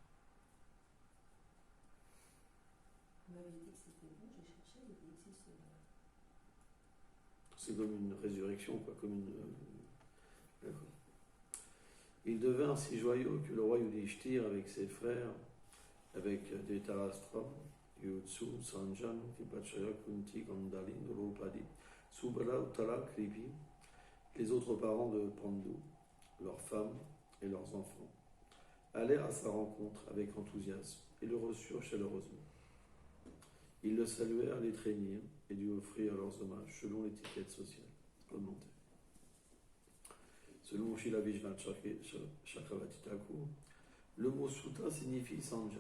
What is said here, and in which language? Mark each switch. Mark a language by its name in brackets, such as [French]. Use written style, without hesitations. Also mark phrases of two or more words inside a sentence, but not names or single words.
[French] Vous m'avez dit que c'était bon, j'ai cherché, il existe. C'est comme une résurrection, quoi, comme une... D'accord. Il devint ainsi joyeux que le roi Yudhishthir, avec ses frères, avec Dhritarashtra, Yutsu, Sanjan, Vipachaya, Kunti, Gandali, Draupadi, Subala, Uttara, Kripi, les autres parents de Pandu, leurs femmes et leurs enfants, allèrent à sa rencontre avec enthousiasme et le reçurent chaleureusement. Ils le saluèrent, l'étreignirent et lui offrirent leurs hommages selon l'étiquette sociale. Commentaire. Selon Srila Vishwanath Chakravarti Thakur, le mot Sutta signifie Sanjan.